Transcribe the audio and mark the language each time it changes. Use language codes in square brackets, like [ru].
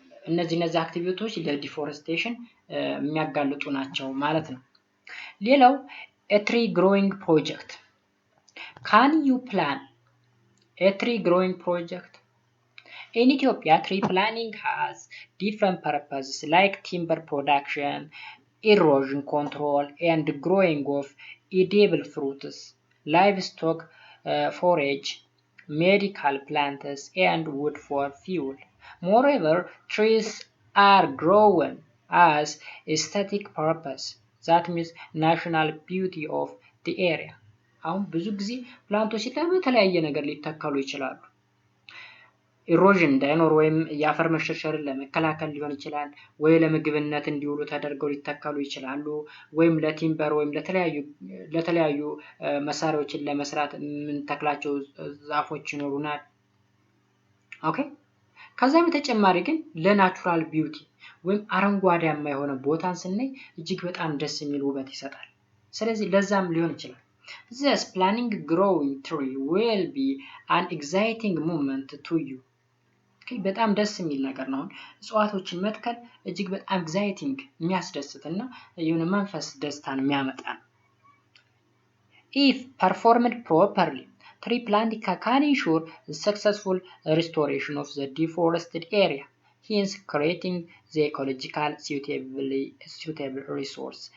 [am] እነዚህ አክቲቪቲዎች ለዲፎረስቴሽን የሚያጋልጡ ናቸው ማለት ነው ሌላው [en] a tree growing project can you plan a tree growing project In Ethiopia, tree planting has different purposes like timber production, erosion control, and growing of edible fruits, livestock forage, medical plants, and wood for fuel. Moreover, trees are grown as aesthetic purpose, that means national beauty of the area. [am] አሁን ብዙ ጊዜ ፕላንቶች ለተለያየ ነገር ሊተከሉ ይችላሉ ኢሮዥን እንዳይኖር ወይም ያፈር መሸርሸርን ለመከላከል ሊሆን ይችላል ወይ ለምግብነት እንዲውሉ ተደርገው ሊተከሉ ይችላሉ ወይም ለቲምበር ወይም ለተለያዩ መሳሪያዎችን ለመስራት ምን ተክላቸው ዛፎች ይኖሩናል ኦኬ ከዛ በተጨማሪ ግን ለናቹራል ቢዩቲ ወይም አረንጓዴያማ የሆነ ቦታን ስናይ እጅግ በጣም ደስ የሚል ውበት ይሰጣል ስለዚህ ለዛም ሊሆን ይችላል [en] Thus, planning growing tree will be an exciting moment to you. [am] በጣም ደስ የሚል ነገር ነው እጽዋቶችን መትከል እጅግ በጣም ኤግዛይቲንግ የሚያስደስትና የሆነ መንፈስ ደስታን የሚያመጣ [en] If performed properly, tree planting can ensure the successful restoration of the deforested area, hence creating the ecological suitable resource.